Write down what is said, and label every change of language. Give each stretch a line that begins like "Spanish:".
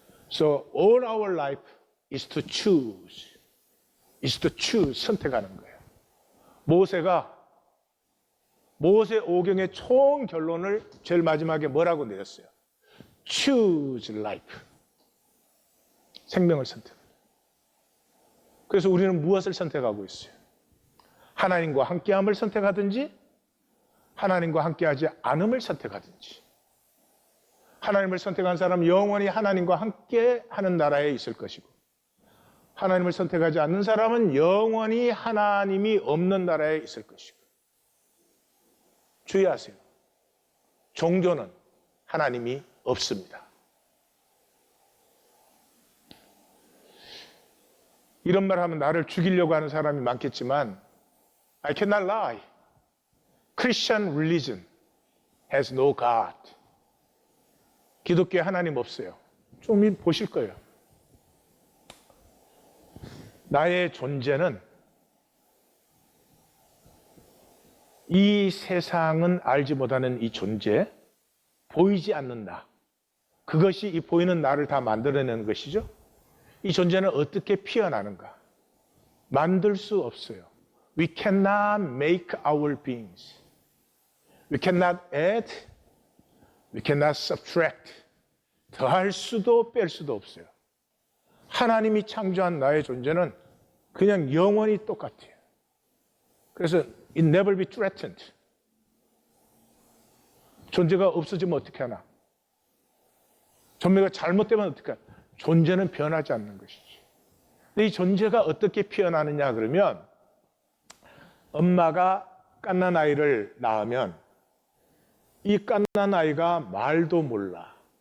English: So all our life is to choose. is to choose.
Korean: 선택하는 거예요. 모세 오경의 총 결론을 제일 마지막에 뭐라고 내렸어요?
English: Choose life.
Korean: 생명을 선택. 그래서 우리는 무엇을 선택하고 있어요? 하나님과 함께함을 선택하든지 하나님과 함께하지 않음을 선택하든지. 하나님을 선택한 사람은 영원히 하나님과 함께하는 나라에 있을 것이고 하나님을 선택하지 않는 사람은 영원히 하나님이 없는 나라에 있을 것이고. 주의하세요. 종교는 하나님이 없습니다. 이런 말 하면 나를 죽이려고 하는 사람이 많겠지만
English: I cannot lie. Christian religion has no God.
Korean: 기독교에 하나님 없어요. 좀 보실 거예요. 나의 존재는 이 세상은 알지 못하는 이 존재, 보이지 않는 나. 그것이 이 보이는 나를 다 만들어내는 것이죠. 이 존재는 어떻게 피어나는가? 만들 수 없어요.
English: We cannot make our beings. We cannot add. We cannot subtract.
Korean: 더할 수도 뺄 수도 없어요. 하나님이 창조한 나의 존재는 그냥 영원히 똑같아요. 그래서
English: it never be threatened.
Korean: 존재가 없어지면 어떻게 하나? 존재가 잘못되면 어떻게 하나? 존재는 변하지 않는 것이지. 근데 이 존재가 어떻게 피어나느냐 그러면 엄마가 갓난 아이를 낳으면 이 갓난 아이가 말도 몰라.